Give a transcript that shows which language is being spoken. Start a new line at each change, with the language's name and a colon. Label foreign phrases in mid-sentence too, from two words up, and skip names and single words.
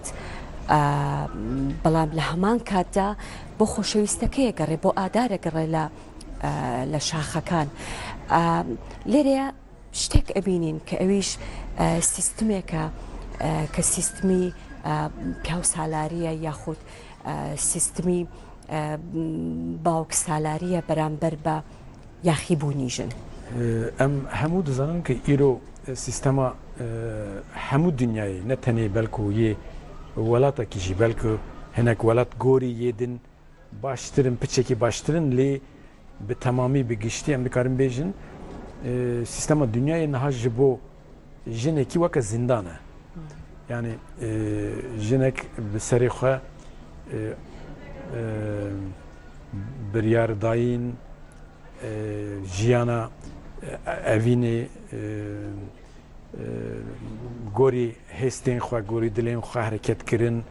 Central Kurdish: بەڵام لە هەمان کاتدا بۆ خۆشەویستەکەیە گەڕێ بۆ ئادارە گەڕێ لە شاخەکان لێرەیە شتێک ئەبینین کە ئەویش سیستمێکە کە سیستمی پیاو سالاریە یاخود سیستمی باوک سالاریە بەرامبەر بە یاخیبوونی ژن
Kurdish: ئەم هەموو دەزانن کە ئیرۆ سیستەما هەموو دنیای نەتەنێ بەلکو یێ وڵاتێکیژی بەلکو هەنێک وڵات گۆری یێدن باشترن پچێکی باشترن لێ bi tamamî bi giştî em dikarin bêjin sîstema dunyayê niha ji bo jinekî weke zindan e yani jinek bi serê xwe biryar dayîn jiyana evînê gorî hêstên xwe gorî dilên xwe hereket kirin